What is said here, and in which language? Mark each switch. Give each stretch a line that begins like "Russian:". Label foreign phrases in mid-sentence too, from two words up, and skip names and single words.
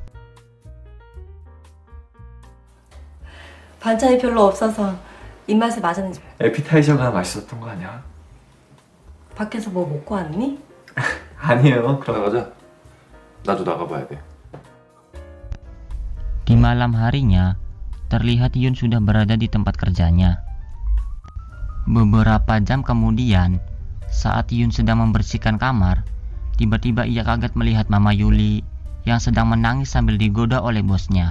Korean: 반찬이 별로 없어서 입맛에 맞았는지. 에피타이저가 맛있었던 거 아니야? 밖에서 뭐 먹고 왔니? 아니에요. 그럼 나가자. 나도 나가봐야 돼.
Indonesian: Di malam harinya, terlihat Hyun sudah berada di tempat kerjanya. Beberapa jam kemudian, saat Hyun sedang membersihkan kamar, tiba-tiba ia kaget melihat Mama Yuli yang sedang menangis sambil digoda oleh bosnya.